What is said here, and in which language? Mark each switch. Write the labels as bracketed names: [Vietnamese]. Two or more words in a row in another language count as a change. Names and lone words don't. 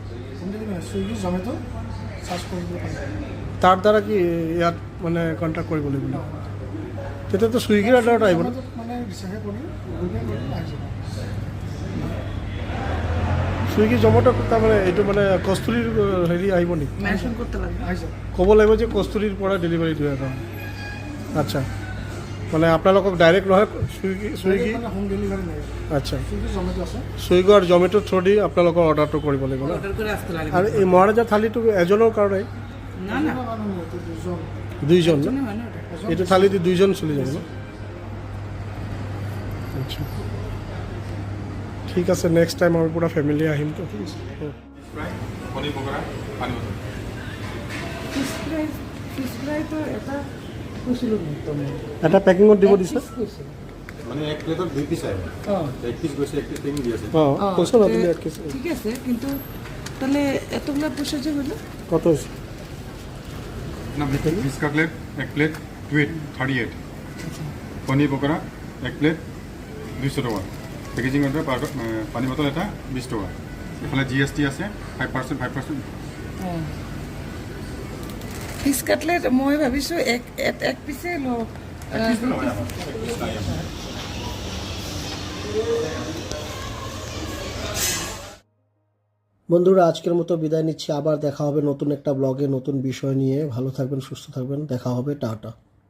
[English] home delivery [Assamese] চুইগি, জমেট' চাৰ্জ কৰিব পাৰি। তাৰ দ্বাৰা কি ইয়াত মানে কণ্টেক্ট কৰিব লাগিব? তেতিয়াতো চুইগিৰ অৰ্ডাৰত আহিব ন? মানে ৰিচাৰ্জ কৰি গুগল পে' কৰি আহি যাব। চুইগি জমেট' তাৰমানে এইটো মানে কস্তুৰীৰ হেৰি আহিব নেকি? [Bangla] মেনশন করতে লাগবে। [Assamese] আহি যাব। ক'ব লাগিব যে কস্তুৰীৰ পৰা ডেলিভাৰী দিয়ে এটা। আচ্ছা, মানে আপোনালোকক ডাইৰেক্ট নহয় চুইগি? মানে [English] home delivery [Assamese] নাই। আচ্ছা, চুইগি, জমেট' আছে। চুইগি আৰু জমেটোৰ থ্ৰু দি আপোনালোকৰ অৰ্ডাৰটো কৰিব লাগিব ন? [Bangla] অর্ডার করে আসতে লাগবে। [Assamese] আৰু এই মহাৰাজা থালিটো এজনৰ কাৰণে? না না, দুইজন ন? [Bangla] হয় না ওটা। [Assamese] এইটো থালি দি দুইজন চলি যাব ন? আচ্ছা, ঠিক আছে। [English] next time [Assamese] আমাৰ পুৰা ফেমিলি আহিম তো। [Bangla] পনির পকোড়া, পানি বোতল। [English] fish fry [Assamese] তো এটা কৈছিল এটা পেকিঙত দিব দিছে? মানে এক প্লেটত 2 পিস আহে। এক পিস গৈছে, এক পিস পেকিং দি আছে। অঁ, কৈছে না তুমি এক কেজি [Bangla] ঠিক আছে, কিন্তু তাহলে এতগুলো পয়সা যে হলো কত হয়েছে? না, [English] fish cutlet [Bangla] এক প্লেট 38। পনির পকোড়া এক প্লেট 200 টাকা। [English] packaging order [Bangla] পানি বোতল এটা 20 টাকা। এফালে জিএসটি আছে 5%। [English] fish cutlet [Assamese] মই ভাবিছো এক পিসে [Bangla] বন্ধুরা, আজকের মতো বিদায় নিচ্ছি। আবার দেখা হবে নতুন একটা ব্লগে নতুন বিষয় নিয়ে। ভালো থাকবেন, সুস্থ থাকবেন। দেখা হবে, টাটা।